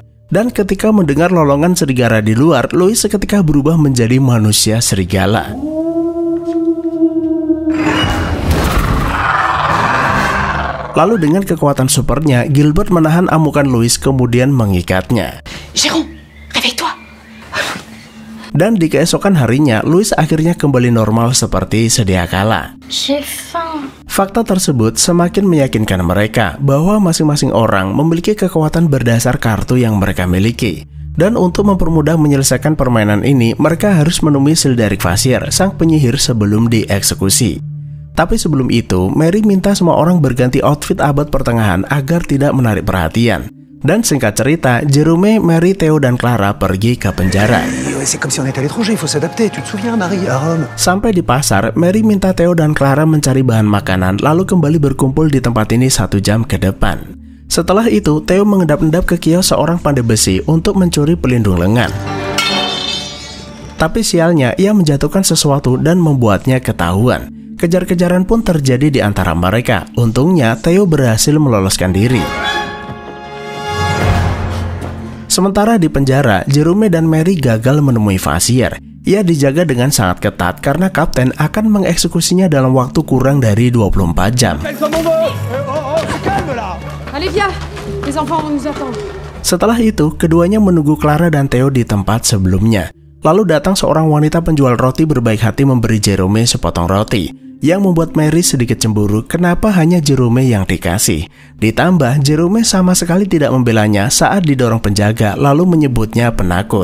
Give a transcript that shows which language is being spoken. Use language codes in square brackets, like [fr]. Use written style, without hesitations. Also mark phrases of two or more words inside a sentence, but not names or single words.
[id] Dan ketika mendengar lolongan serigala di luar, Louis seketika berubah menjadi manusia serigala. Lalu dengan kekuatan supernya, Gilbert menahan amukan Louis kemudian mengikatnya. [fr] Jérôme, réveille-toi. [id] Dan di keesokan harinya, Louis akhirnya kembali normal seperti sedia kala. [fr] J'ai faim. [id] Fakta tersebut semakin meyakinkan mereka bahwa masing-masing orang memiliki kekuatan berdasar kartu yang mereka miliki. Dan untuk mempermudah menyelesaikan permainan ini, mereka harus menemui Sildaric Vasier, sang penyihir sebelum dieksekusi. Tapi sebelum itu, Mary minta semua orang berganti outfit abad pertengahan agar tidak menarik perhatian. Dan singkat cerita, Jerome, Mary, Theo, dan Clara pergi ke penjara. [fr] C'est comme si on était à l'étranger, il faut s'adapter. Tu te souviens, Marie, à Rome? [id] Sampai di pasar, Mary minta Theo dan Clara mencari bahan makanan, lalu kembali berkumpul di tempat ini 1 jam ke depan. Setelah itu, Theo mengendap-endap ke kios seorang pandai besi untuk mencuri pelindung lengan. Tapi sialnya, ia menjatuhkan sesuatu dan membuatnya ketahuan. Kejar-kejaran pun terjadi di antara mereka. Untungnya, Theo berhasil meloloskan diri. Sementara di penjara, Jerome dan Mary gagal menemui Vasier. Ia dijaga dengan sangat ketat karena kapten akan mengeksekusinya dalam waktu kurang dari 24 jam. [fr] Allez, viens. Les enfants vont nous attendre. [id] Setelah itu, keduanya menunggu Clara dan Theo di tempat sebelumnya. Lalu datang seorang wanita penjual roti berbaik hati memberi Jerome sepotong roti. Yang membuat Mary sedikit cemburu kenapa hanya Jerome yang dikasih. Ditambah, Jerome sama sekali tidak membelanya saat didorong penjaga lalu menyebutnya penakut.